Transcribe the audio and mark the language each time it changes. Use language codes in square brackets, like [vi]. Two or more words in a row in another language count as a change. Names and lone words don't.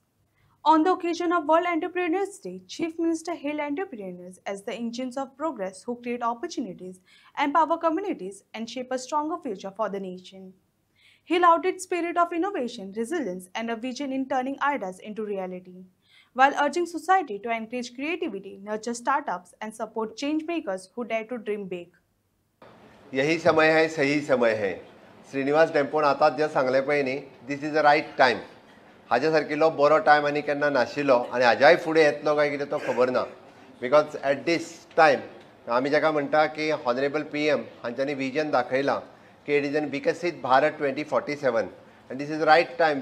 [en] On the occasion of World Entrepreneurs Day, Chief Minister hailed entrepreneurs as the engines of progress who create opportunities, empower communities, and shape a stronger future for the nation. He lauded spirit of innovation, resilience, and a vision in turning ideas into reality, while urging society to encourage creativity, nurture startups, and support change makers who dare to dream big. [hi] यही समय है, सही समय है. [kok] श्रीनिवास डेंपोन आतां जे सांगलें पळय न्ही, [en] this is the right time. [kok] हाजे सारकिलो बरो टायम आनी केन्ना नाशिल्लो आनी हाज्याय फुडें येतलो काय कितें तो खबर ना. [en] because at this time [kok] आमी जाका म्हणटा की [en] honourable PM [kok] हांच्यांनी विजन दाखयलां की [en] it is an [kok] विकसीत भारत 2047 आनी [en] this is right time.